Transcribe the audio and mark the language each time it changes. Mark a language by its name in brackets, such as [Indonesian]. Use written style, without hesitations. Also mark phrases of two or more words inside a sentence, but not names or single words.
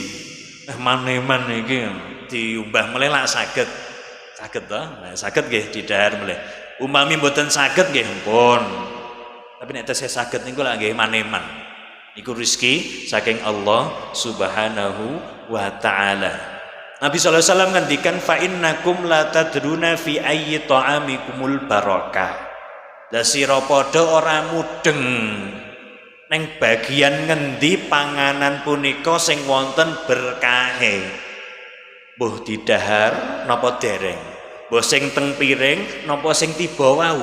[Javanese] Maneman iki diumbah melih lak saged. Saged to? Nah, saged nggih didahar melih. Umami mboten saged nggih pun. Tapi nek tesih saged niku lak nggih maneman. Iku rezeki saking Allah [Arabic] سبحانه وتعالى. Nabi صلى الله عليه وسلم ngendikan فإنكم لا تدرون في أي طعامكم البركة. [Javanese] Lah sira padha ora mudeng ning bagian ngendi panganan punika sing wonten berkahe. Mbuh didahar napa dereng? Mbuh sing teng piring napa sing tiba wau?